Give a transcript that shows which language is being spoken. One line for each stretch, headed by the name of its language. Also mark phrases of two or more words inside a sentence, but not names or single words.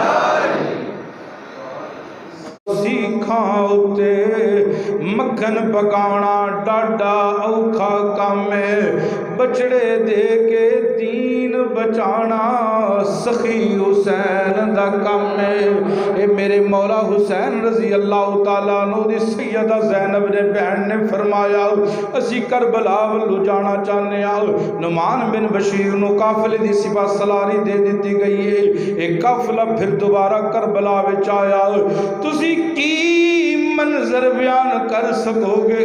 Punjabi: سیخاں اتے مکھن پکانا ڈاڈھا اوکھا کم ہے، بچھڑے دے کے دین بچانا سخی حسین دا کم ہے. یہ میرے مولا حسین
Arabic: رضي الله تعالى عنه
Punjabi: دی سیدہ زینب نے بہن نے فرمایا اسی کربلا ولوں جانا چاہتے ہیں. نعمان بن بشیر نوں قافلے دی سپہ سالاری دے دی گئی ہے. ایک قافلہ پھر دوبارہ کربلا وچ آیا. تسی کی منظر بیان کر سکو گے?